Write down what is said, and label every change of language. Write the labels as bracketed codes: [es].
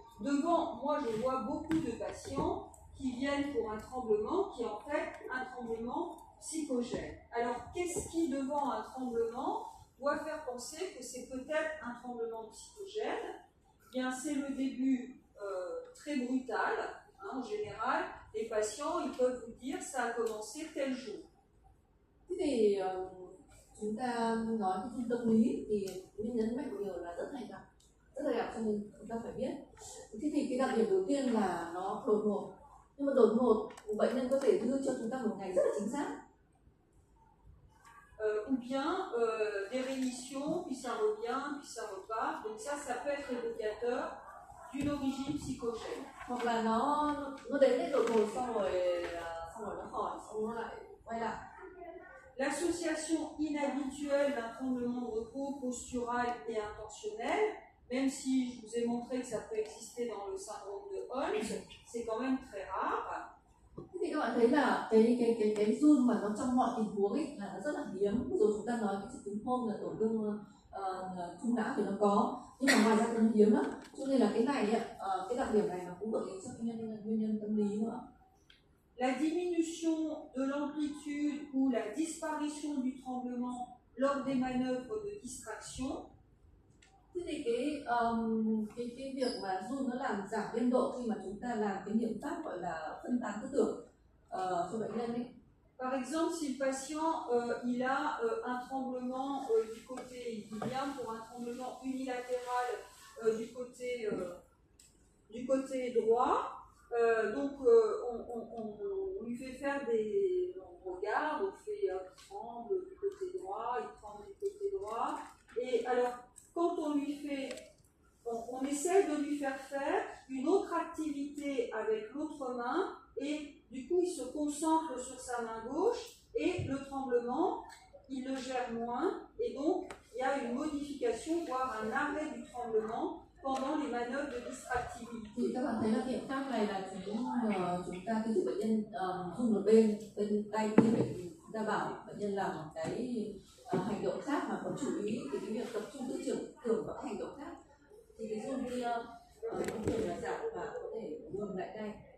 [fr] Devant, moi, je vois beaucoup de patients qui viennent pour un tremblement qui est en fait un tremblement psychogène. Alors, qu'est-ce qui, devant un tremblement, doit faire penser que c'est peut-être un tremblement psychogène? Eh bien, c'est le début très brutal. En général, les patients, ils peuvent vous dire ça a commencé tel jour. [vi] Thế thì chúng ta nói cái trung tâm lý thì mình nhấn mạnh nhiều là rất hay gặp, cho nên chúng ta phải biết. Thế thì cái đặc điểm đầu tiên là nó đột ngột, nhưng mà đột ngột bệnh nhân có thể đưa cho chúng ta một ngày rất là chính xác. [fr] Ou bien des rémissions, puis ça revient, puis ça repart. Donc ça peut être évocateur d'une origine psychogène. [vi] Hoặc là nó đến đấy đột ngột xong rồi nó khỏi, xong nó lại quay lại. [fr] L'association inhabituelle d'un tremblement de repos postural et intentionnel, même si je vous ai montré que ça peut exister dans le syndrome de Holmes, c'est quand même très rare. [vi] Thì các bạn thấy là cái run mà nó trong mọi tình huống ấy là nó rất là hiếm. Rồi chúng ta nói cái triệu chứng Holmes là tổn thương trung não thì nó có, nhưng mà ngoài ra nó hiếm lắm. Cho nên là cái này cái đặc điểm này nó cũng gợi ý cho nguyên nhân tâm lý nữa. [fr] La diminution de l'amplitude ou la disparition du tremblement lors des manœuvres de distraction. [vi] Thế thì cái việc mà run nó làm giảm biên độ khi mà chúng ta làm cái niệm pháp gọi là phân tán tư tưởng cho bệnh nhân ấy. [fr] Par exemple, si le patient il a un tremblement du côté, il vient pour un tremblement unilatéral du côté droit. Donc on lui fait faire on regarde, on fait il tremble du côté droit, il tremble du côté droit. Et alors quand on lui fait, on essaie de lui faire une autre activité avec l'autre main et du coup il se concentre sur sa main gauche et le tremblement il le gère moins et donc il y a une modification voire un arrêt du tremblement pendant les manœuvres de distractibilité. [vi] Thì các bạn thấy là biện pháp này là chúng ta khi bệnh nhân run một bên tay kia chúng ta bảo bệnh nhân làm một cái hành động khác mà có chú ý thì cái việc tập trung tư tưởng vào hành động khác thì cái run kia có thể là giảm và có thể ngừng lại đây.